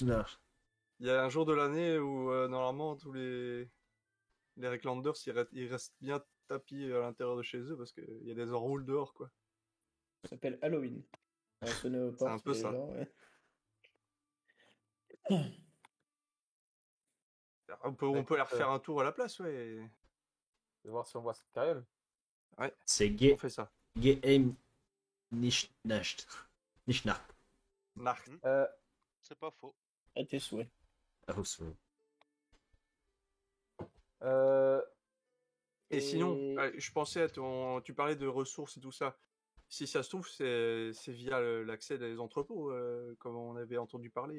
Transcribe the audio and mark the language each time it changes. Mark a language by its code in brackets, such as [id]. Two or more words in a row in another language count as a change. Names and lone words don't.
[fr] Il y a un jour de l'année où normalement tous les Recklanders ils restent bien tapis à l'intérieur de chez eux parce qu'il y a des enroules dehors quoi. Ça s'appelle Halloween. On va sonner aux C'est un portes peu des ça. gens, ouais. On peut aller refaire un tour à la place, ouais. Je vais voir si on voit cette carriole. Ouais, C'est on fait ça. Geheim nicht nacht. Nicht nacht. Nacht. C'est pas faux. À tes souhaits. Ah, faut se- Et sinon, je pensais à tu parlais de ressources et tout ça. Si ça se trouve, c'est via l'accès des entrepôts, comme on avait entendu parler.